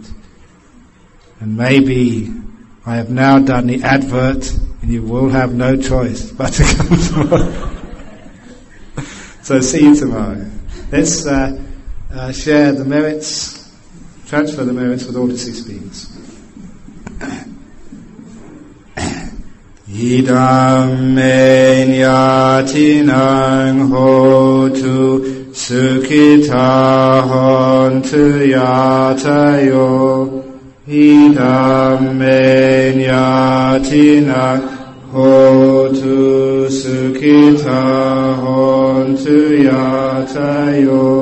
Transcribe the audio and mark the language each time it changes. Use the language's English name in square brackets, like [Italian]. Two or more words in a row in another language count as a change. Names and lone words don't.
[English] And maybe I have now done the advert and you will have no choice but to come tomorrow. So see you tomorrow. Let's share the merits, transfer the merits with all deceased beings. [Pali] Idam me nyatinang hotu sukhita hontu yatayo. Idam me nyatinang hotu sukhita hontu yatayo.